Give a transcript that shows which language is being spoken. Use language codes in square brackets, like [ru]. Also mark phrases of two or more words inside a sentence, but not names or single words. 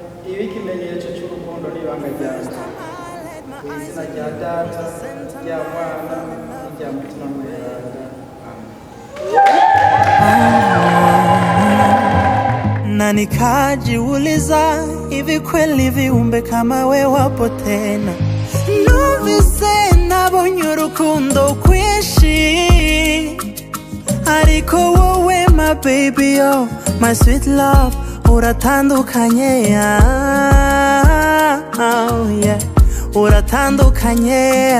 [rn] Ibi kimenyetso cy'urukundo n'ibanga ryawe. Mu izina rya Data, rya Mwana, rya Mutima Mweranda. [sw] Na nikajiuliza hivi kweli viumbe kama we wapo tena. [rn] Numvise nabonye urukundo kwinshi, ariko wowe [en] my baby, oh my sweet love, [rn] uratandukanye. [en] Oh yeah, [rn] uratandukanye.